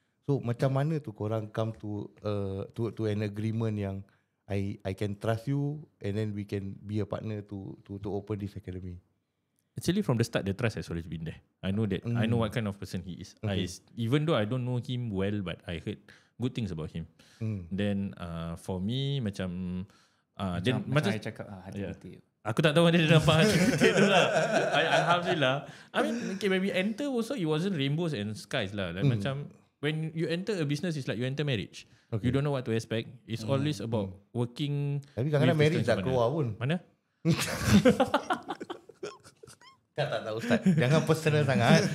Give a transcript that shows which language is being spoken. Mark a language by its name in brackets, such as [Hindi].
[English] So [Malay] macam mana tu korang [English] come to an agreement [Malay] yang [English] I can trust you and then we can be a partner to open this academy? Actually, from the start, the trust has always been there. I know that. I know what kind of person he is. Okay. Even though I don't know him well, but I heard good things about him. Then for me, [Malay] macam macam I cakap hati-hati. Aku tak tahu mana dia nampak hati tu lah. Alhamdulillah. [English] I mean, when we enter also, it wasn't rainbows and skies lah. Like [Malay] macam [English] when you enter a business, it's like you enter marriage. You don't know what to expect. It's always about working. [Malay] Tapi kadang-kadang marriage dah keluar pun. Mana? Tak Ustaz. Jangan personal sangat.